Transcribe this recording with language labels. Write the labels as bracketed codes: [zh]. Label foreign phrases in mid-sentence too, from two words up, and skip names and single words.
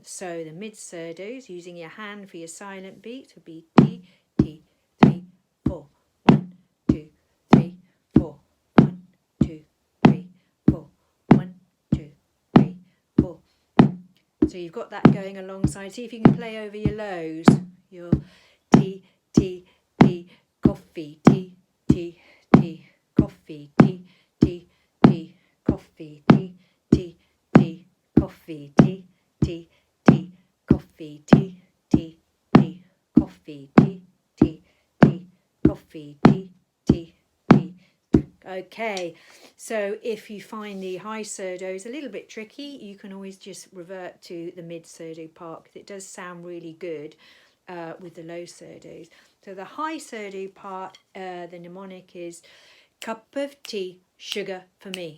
[en] So the mid surdos, using your hand for your silent beats, would be T, T, 3, 4, 1, 2, 3, 4, 1, 2, 3, 4, 1, 2, 3, 4. So you've got that going alongside. See if you can play over your lows. Your T, T, T, coffee, T, T, T, coffee, T, T, tea, coffee, tea, tea, tea, coffee, tea, tea, tea, coffee, tea, tea, tea, coffee, tea, tea, tea, coffee, tea, tea, tea. Okay, so if you find the high surdos a little bit tricky, you can always just revert to the mid surdo part, because it does sound really good with the low surdos. So the high surdo part, the mnemonic is cup of tea, sugar for me.